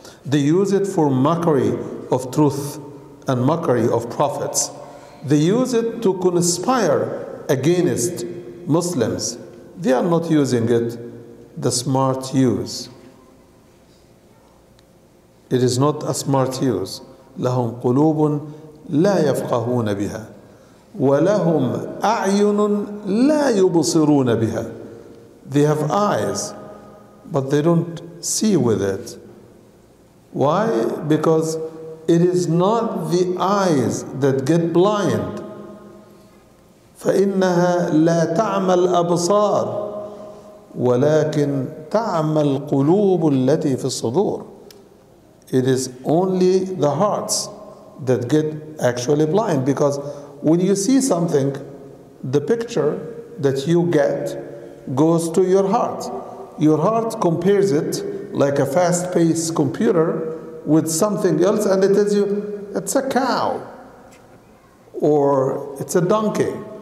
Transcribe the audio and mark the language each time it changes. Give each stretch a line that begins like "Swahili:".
English: They use it for mockery of truth and mockery of prophets. They use it to conspire against Muslims. They are not using it the smart use. It is not a smart use.
Arabic: لهم قلوب لا يفقهون بها ولهم أعين لا يبصرون بها.
English: They have eyes, but they don't see with it. Why? Because it is not the eyes that get blind.
Arabic: فإنها لا تعمى الأبصار ولكن تعمى القلوب التي في الصدور.
English: It is only the hearts that get actually blind, because when you see something, the picture that you get goes to your heart. Your heart compares it like a fast-paced computer with something else, and it tells you it's a cow or it's a donkey.